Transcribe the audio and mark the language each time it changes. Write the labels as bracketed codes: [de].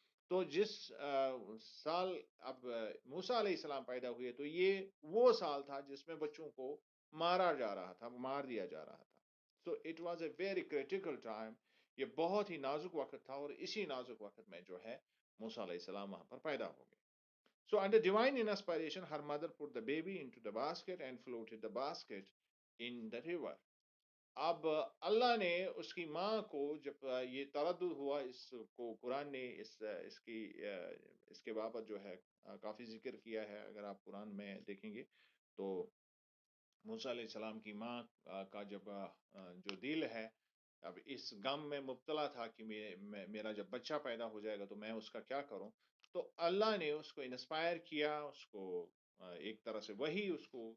[ur] تو جس سال اب موسیٰ علیہ السلام پیدا ہوئے، تو یہ وہ سال تھا جس میں بچوں کو مارا جا رہا تھا، مار دیا جا رہا تھا. [en] So it was a very critical time. [ur] یہ بہت ہی نازک وقت تھا، اور اسی نازک وقت میں جو ہے موسیٰ علیہ السلام وہاں پر پیدا ہو گئے. [en] So under divine inspiration her mother put the baby into the basket and floated the basket in the river. [ur] اب اللہ نے اس کی ماں کو، جب یہ تردد ہوا، اس کو قرآن نے اس کے بابت جو ہے کافی ذکر کیا ہے. اگر آپ قرآن میں دیکھیں گے تو موسیٰ علیہ السلام کی ماں کا جب جو دل ہے اب اس غم میں مبتلا تھا کہ میرا جب بچہ پیدا ہو جائے گا تو میں اس کا کیا کروں، تو اللہ نے اس کو انسپائر کیا، اس کو ایک طرح سے وہی اس